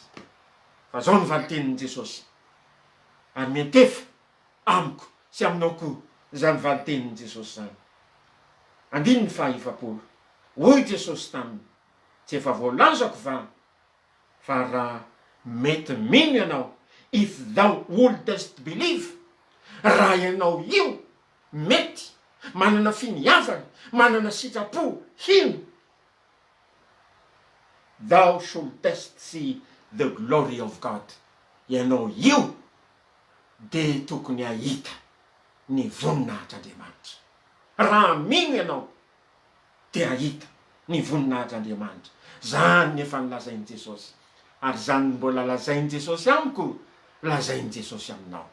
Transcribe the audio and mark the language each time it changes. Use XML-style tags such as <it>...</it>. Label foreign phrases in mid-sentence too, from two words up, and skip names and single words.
<mg>Fa zao ny valitenin'i Jesosy. Ary mentefa amiko sy aminao koa zany valitenin'i Jesosy zany. Andiny ny 20. Hoy Jesosy taminy, tsy efa voalazako va, fa raha mety mino ianao,</mg> <en>if thou wouldest believe,</en> <mg>raha ianao io mety manana finiavana, manana sitrapo, hino,</mg> <en>thou shouldest see the glory of God.</en> <mg>Ianao io de tokony ahita ny voninahitr'Andriamanitra. Raha mino ianao de ahita ny voninahitr'Andriamanitra. Zany ny efa nilazain'i Jesosy. Ary zany mbola lazain'i Jesosy amiko, lazain'i Jesosy aminao.</mg>